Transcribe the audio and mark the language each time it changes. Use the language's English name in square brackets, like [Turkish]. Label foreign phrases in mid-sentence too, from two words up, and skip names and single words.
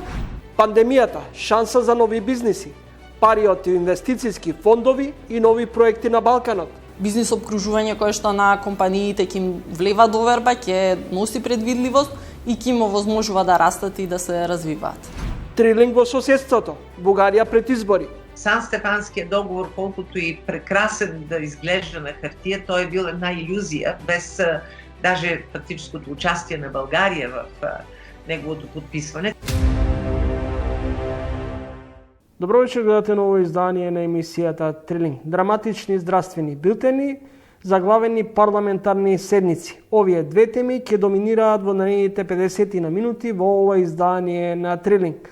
[Macedonian] Пандемијата, шанса за нови бизниси, пари од инвестицијски фондови и нови проекти на Балканот. Бизнис обкружување кое што на компаниите ќе им влева доверба, ќе носи предвидливост и ќе им овозможува да растат и да се развиваат. Трилинг во соседството, Бугарија пред избори. [Bulgarian] Сан-Стефанският договор, колкото и прекрасен да изглежда на хартия, той е бил една илюзия, без даже фактическото участие на България в неговото подписване. [Macedonian] Добро вечер, гледате ново издание на емисијата Трилинг. Драматични здравствени билтени, заглавени парламентарни седници. Овие две теми ќе доминираат во наредните 50 на минути во ова издание на Трилинг.